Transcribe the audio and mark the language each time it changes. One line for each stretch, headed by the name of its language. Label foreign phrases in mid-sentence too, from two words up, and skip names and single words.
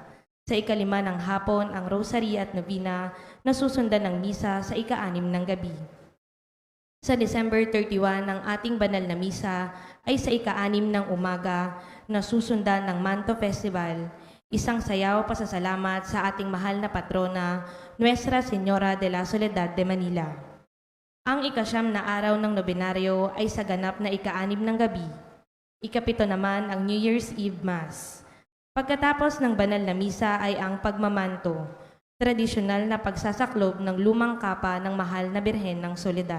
Filipino: Sa ikalima ng hapon ang Rosary at Novena na susundan ng misa sa ika-6 ng gabi. Sa December 31, ang ating banal na misa ay sa ika-6 ng umaga na susundan ng Manto Festival, isang sayaw pasasalamat sa ating mahal na patrona, Nuestra Señora de la Soledad de Manila. Ang ikasyam na araw ng nobinaryo ay sa ganap na ika-6 ng gabi. Ikapito naman ang
English: New Year's Eve Mass.
Filipino: Pagkatapos ng banal na misa ay ang pagmamanto, tradisyonal na pagsasaklob ng lumang kapa ng mahal na Birhen ng Soledad.